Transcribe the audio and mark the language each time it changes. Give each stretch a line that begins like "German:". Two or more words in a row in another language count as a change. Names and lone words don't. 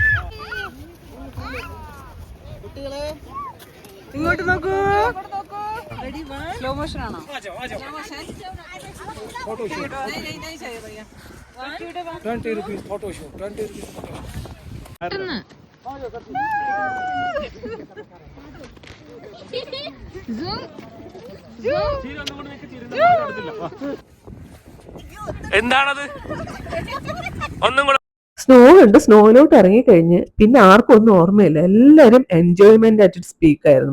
Malayalam: ഇങ്ങോട്ട് നോക്കൂ.
English: slow motion आना photo shoot
Hindi: नहीं नहीं चाहिए भैया
English: 20 rupees photo shoot 20 rupees
Malayalam: എന്താണത് ഒന്നും കൂടെ സ്നോ ഉണ്ട്. സ്നോയിലോട്ട് ഇറങ്ങിക്കഴിഞ്ഞ് പിന്നെ ആർക്കും ഒന്നും ഓർമ്മയില്ല. എല്ലാവരും
English: enjoyment at speak
Malayalam: ആയിരുന്നു.